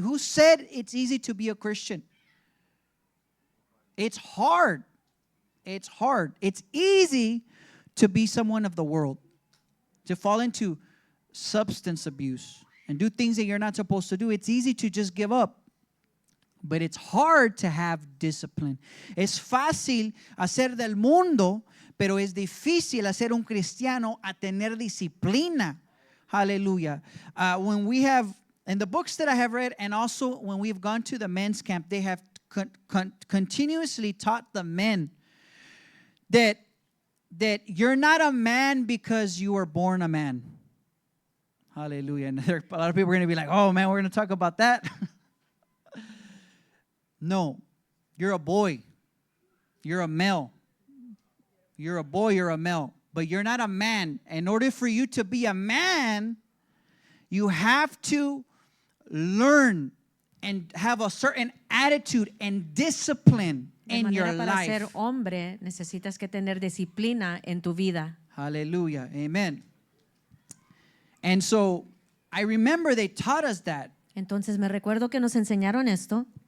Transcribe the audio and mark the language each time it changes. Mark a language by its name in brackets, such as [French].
[English] Who said it's easy to be a Christian? It's hard. It's hard. It's easy to be someone of the world, to fall into substance abuse and do things that you're not supposed to do. It's easy to just give up, but it's hard to have discipline. [Spanish] Es fácil hacer del mundo, pero es difícil hacer un cristiano a tener disciplina. [English] Hallelujah. When we have, in the books that I have read, and also when we've gone to the men's camp, they have continuously taught the men that you're not a man because you were born a man. Hallelujah. And there, a lot of people are going to be like, oh man, we're going to talk about that. No, you're a boy. You're a male. You're a boy, you're a male. But you're not a man. In order for you to be a man, you have to learn and have a certain attitude and discipline in your [Spanish] para [English] life. [Spanish] ser hombre, necesitas que tener disciplina en tu vida. [English] Hallelujah. Amen. And so I remember they taught us that [Spanish] Entonces me recuerdo que nos enseñaron esto,